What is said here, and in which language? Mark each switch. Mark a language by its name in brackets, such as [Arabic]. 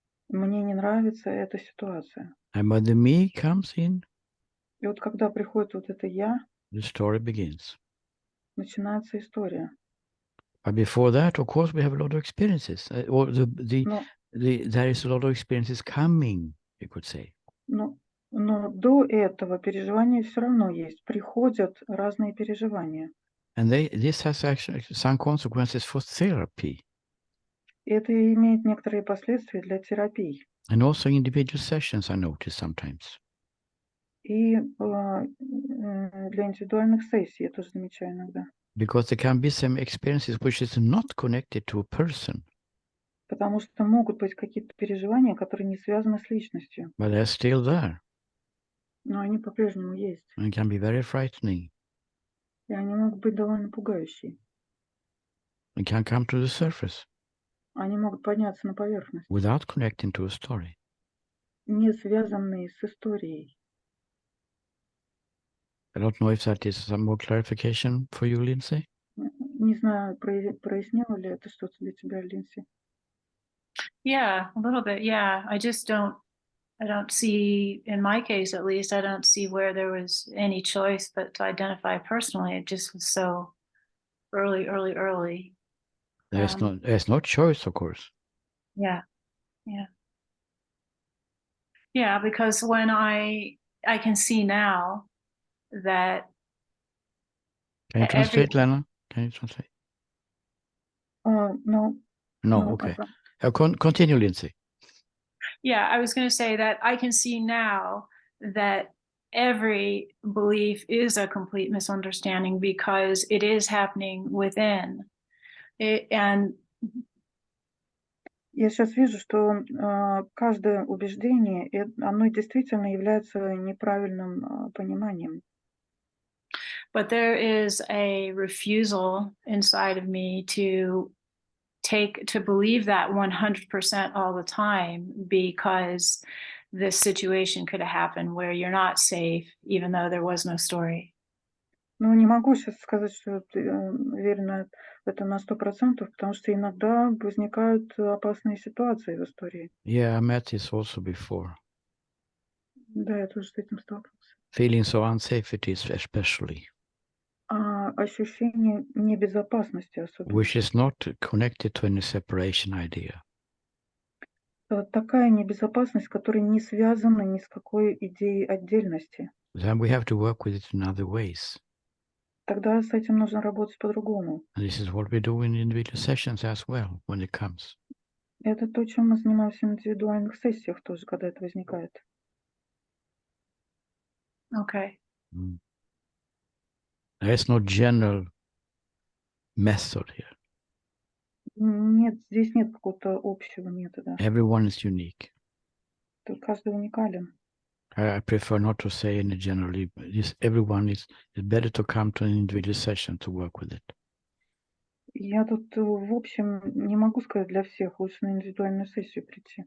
[Russian] Мне не нравится эта ситуация. [English] And when the me comes in, [Russian] И вот когда приходит вот это я, [English] the story begins. [Russian] начинается история. [English] But before that, of course, we have a lot of experiences. Or there is a lot of experiences coming, you could say. [Russian] Но до этого переживания все равно есть. Приходят разные переживания. [English] And this has actually some consequences for therapy. [Russian] Это имеет некоторые последствия для терапий. [English] And also individual sessions, I notice sometimes. [Russian] И для индивидуальных сессий я тоже замечаю иногда. [English] Because there can be some experiences which is not connected to a person, [Russian] Потому что могут быть какие-то переживания, которые не связаны с личностью, [English] but they're still there [Russian] но они по-прежнему есть. [English] and can be very frightening. [Russian] И они могут быть довольно пугающие. [English] They can come to the surface [Russian] Они могут подняться на поверхность, [English] without connecting to a story. [Russian] не связанные с историей. [English] I don't know if that is some more clarification for you, Lindsay. [Russian] Не знаю, прояснило ли это что-то для тебя, Линси? [English] Yeah, a little bit. Yeah, I don't see, in my case at least, I don't see where there was any choice but to identify personally. It just was so early. There's no choice, of course. Yeah. Because when I can see now that Can you every- translate, Lena? Can you translate? No. No, okay. Continue, Lindsay. Yeah, I was going to say that I can see now that every belief is a complete misunderstanding because it is happening within. And [Russian] Я сейчас вижу, что каждое убеждение, оно действительно является неправильным пониманием. [English] but there is a refusal inside of me to believe that 100% all the time, because this situation could have happened where you're not safe, even though there was no story. [Russian] Ну, не могу сейчас сказать, что уверена это на 100%, потому что иногда возникают опасные ситуации в истории. [English] Yeah, I met this also before. [Russian] Да, я тоже с этим сталкивался. [English] Feelings of unsafety, especially. [Russian] ощущение небезопасности особенно. [English] which is not connected to any separation idea. [Russian] Такая небезопасность, которая не связана ни с какой идеей отдельности. [English] Then we have to work with it in other ways. [Russian] Тогда с этим нужно работать по-другому. [English] And this is what we do in individual sessions as well when it comes. [Russian] Это то, чем мы занимаемся в индивидуальных сессиях тоже, когда это возникает. [English] Okay. Mm. There is no general method here. [Russian] Нет, здесь нет какого-то общего метода. [English] Everyone is unique. [Russian] Тут каждый уникален. [English] I prefer not to say any generally, but everyone is better to come to an individual session to work with it. [Russian] Я тут, в общем, не могу сказать для всех, лучше на индивидуальную сессию прийти.